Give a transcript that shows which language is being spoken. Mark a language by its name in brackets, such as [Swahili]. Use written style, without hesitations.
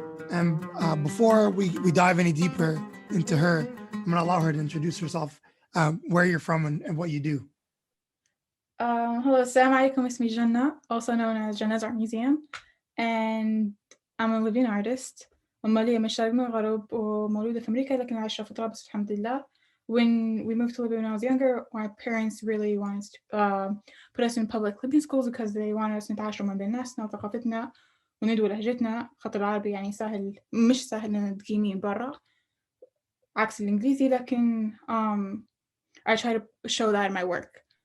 [English] And before we dive any deeper into her, I'm going to allow her to introduce herself, where you're from, and what you do. Hello, assalamu alaikum, اسمي Jennah, also known as Jennah's Art Museum, and I'm a Libyan artist. [Arabic] مالية من الشرق من الغرب ومولودة في أمريكا لكن عايشة في طرابلس الحمد لله. [English] When we moved to Libya when I was younger, my parents really wanted to put us in public Libyan schools because they wanted us [Arabic] نتعاشر مع بين ناسنا وثقافتنا وندوي لهجتنا. خاطر العربي يعني سهل مش سهل إن تقيمين برا عكس الإنجليزي لكن [English] I try to show that in my work.